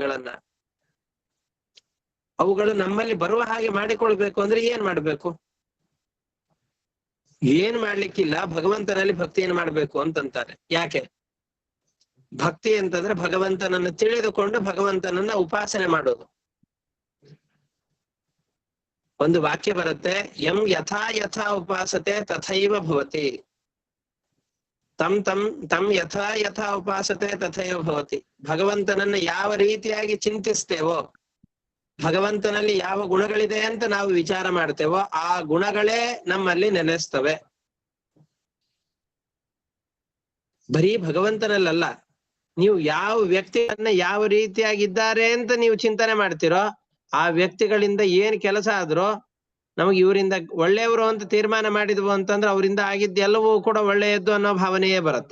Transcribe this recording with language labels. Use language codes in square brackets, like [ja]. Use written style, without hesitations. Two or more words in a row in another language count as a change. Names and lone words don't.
[kn] ಅವುಗಳು ನಮ್ಮಲ್ಲಿ ಬರುವ ಹಾಗೆ ಮಾಡಿಕೊಳ್ಬೇಕು ಅಂದ್ರೆ ಏನ್ ಮಾಡ್ಬೇಕು? ಏನ್ ಮಾಡ್ಲಿಕ್ಕಿಲ್ಲ, ಭಗವಂತನಲ್ಲಿ ಭಕ್ತಿಯನ್ನು ಮಾಡ್ಬೇಕು ಅಂತಂತಾರೆ. ಯಾಕೆ? ಭಕ್ತಿ ಅಂತಂದ್ರೆ ಭಗವಂತನನ್ನು ತಿಳಿದುಕೊಂಡು ಭಗವಂತನನ್ನ ಉಪಾಸನೆ ಮಾಡೋದು. ಒಂದು ವಾಕ್ಯ ಬರುತ್ತೆ, [sa] ಯಂ ಯಥಾ ಯಥಾ ಉಪಾಸತೆ ತಥೈವ ಭವತಿ. ತಂ ಯಥಾ ಯಥಾ ಉಪಾಸತೆ ತಥೈವ ಭವತಿ. [kn] ಭಗವಂತನನ್ನ ಯಾವ ರೀತಿಯಾಗಿ ಚಿಂತಿಸ್ತೇವೋ, ಭಗವಂತನಲ್ಲಿ ಯಾವ ಗುಣಗಳಿದೆ ಅಂತ ನಾವು ವಿಚಾರ ಮಾಡ್ತೇವೋ ಆ ಗುಣಗಳೇ ನಮ್ಮಲ್ಲಿ ನೆಲೆಸ್ತವೆ. ಬರೀ ಭಗವಂತನಲ್ಲ, ನೀವು ಯಾವ ವ್ಯಕ್ತಿಯನ್ನ ಯಾವ ರೀತಿಯಾಗಿದ್ದಾರೆ ಅಂತ ನೀವು ಚಿಂತನೆ ಮಾಡ್ತೀರೋ ಆ ವ್ಯಕ್ತಿಗಳಿಂದ ಏನ್ ಕೆಲಸ ಆದ್ರೂ ನಮಗೆ ಇವರಿಂದ ಒಳ್ಳೆಯವರು ಅಂತ ತೀರ್ಮಾನ ಮಾಡಿದ್ವು ಅಂತಂದ್ರೆ ಅವರಿಂದ ಆಗಿದ್ದೆಲ್ಲವೂ ಕೂಡ ಒಳ್ಳೆಯದ್ದು ಅನ್ನೋ ಭಾವನೆಯೇ ಬರುತ್ತೆ.